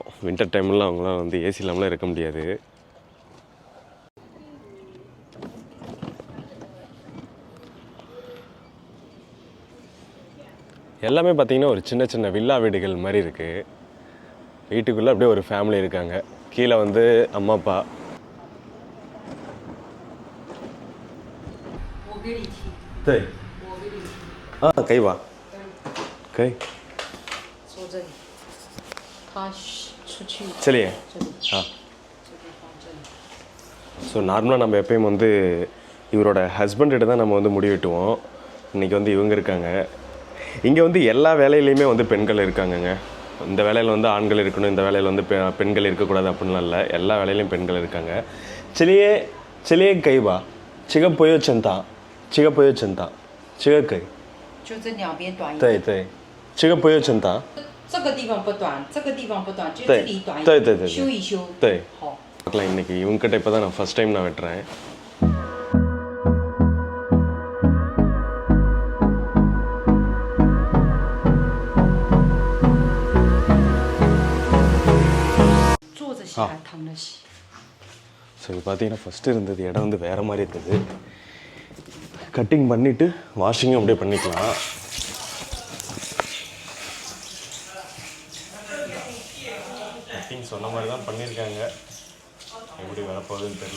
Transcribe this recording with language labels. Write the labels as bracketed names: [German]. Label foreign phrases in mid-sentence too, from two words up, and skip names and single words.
[Tamil] வின்டர் டைம்லாம் அவங்களாம் வந்து ஏசி இல்லாமலாம் இருக்க முடியாது. எல்லாமே பார்த்திங்கன்னா ஒரு சின்ன சின்ன வில்லா வீடுகள் மாதிரி இருக்குது. வீட்டுக்குள்ளே அப்படியே ஒரு ஃபேமிலி இருக்காங்க. கீழே வந்து அம்மா அப்பா. [Chinese] 对啊可以吧可以坐这里，他出去这里这里啊这个放这里。 [Tamil] ஸோ நார்மலாக நம்ம எப்பயும் வந்து இவரோட ஹஸ்பண்ட்கிட்ட தான் நம்ம வந்து முடி வெட்டுவோம். இன்றைக்கி வந்து இவங்க இருக்காங்க. இங்கே வந்து எல்லா வேலையிலையுமே வந்து பெண்கள் இருக்காங்கங்க. இந்த வேலையில் வந்து ஆண்கள் இருக்கணும், இந்த வேலையில் வந்து பெண்கள் இருக்கக்கூடாது அப்படின்லாம் இல்லை. எல்லா வேலையிலையும் பெண்கள் இருக்காங்க. சிலையே சிலையே கைவா சிக போயோ செந்தா சிக போயோ செந்தா சிக கை [Chinese] 就这两边短一点。对对 சிக போயோ செந்தா 这个地方不短，这个地方不短，就对这里短一对点。对对对修一修。对好。 [Tamil] பார்க்கலாம். இன்றைக்கி இவங்ககிட்ட இப்போ தான் நான் [English] first time [Tamil] நான் வெட்டுறேன். [Chinese] 坐着洗还躺着洗？ [Tamil] ஸோ இது பார்த்தீங்கன்னா ஃபஸ்ட்டு இருந்தது இடம் வந்து வேறு மாதிரி இருந்தது. கட்டிங் பண்ணிவிட்டு வாஷிங்கும் அப்படியே பண்ணிக்கலாம். கட்டிங் சொன்ன மாதிரி தான் பண்ணியிருக்காங்க. எப்படி வரப்போகுதுன்னு தெரியல.